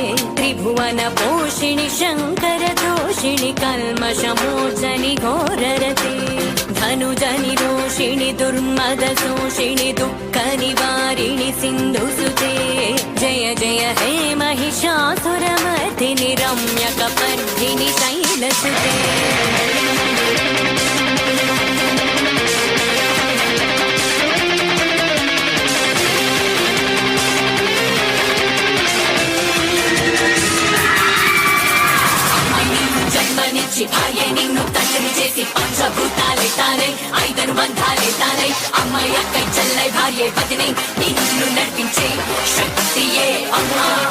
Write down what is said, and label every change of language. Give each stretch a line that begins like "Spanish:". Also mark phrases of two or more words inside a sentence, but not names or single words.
Sanskrit: त्रिभुवनपोषिणि शङ्करदोषिणि कल्मषमोचनि घोररते धनुजनि रोषिणि दुर्मदशोषिणि दुःखनिवारिणि सिन्धुसुते जय जय हे महिषासुरमर्दिनि रम्यकपर्दिनि शैलसुते
Telugu: భార్య నిన్ను తండ్రి చేసి పంచభూతాలే తానై ఐదను బంధాలే తానై అమ్మాయి అక్కై చెల్లై భార్య పతిని నిన్ను నడిపించే శక్తియే అమ్మా